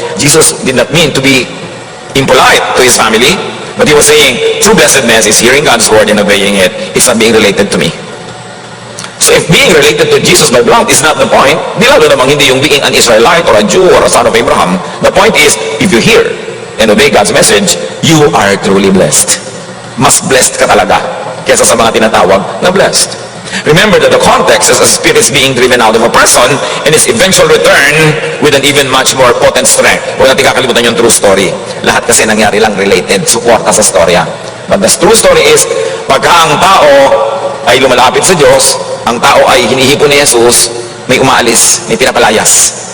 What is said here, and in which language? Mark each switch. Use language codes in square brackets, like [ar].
[en] Jesus did not mean to be impolite to his family, but he was saying, true blessedness is hearing God's word and obeying it. It's not being related to me. So if being related to Jesus by blood is not the point, [tl] di lalo namang hindi yung [en] being an Israelite or a Jew or a son of Abraham. The point is, if you hear and obey God's message, you are truly blessed. [tl] Mas blessed ka talaga kesa sa mga tinatawag na blessed. [en] Remember that the context is a spirit being driven out of a person and its eventual return with an even much more potent strength. [tl] Huwag natin kakalimutan yung true story. Lahat kasi nangyari lang related, suporta sa storya. [en] But the true story is, [tl] pagka ang tao ay lumalapit sa Diyos, ang tao ay hinihipon ni Jesus, may umaalis, may pinapalayas.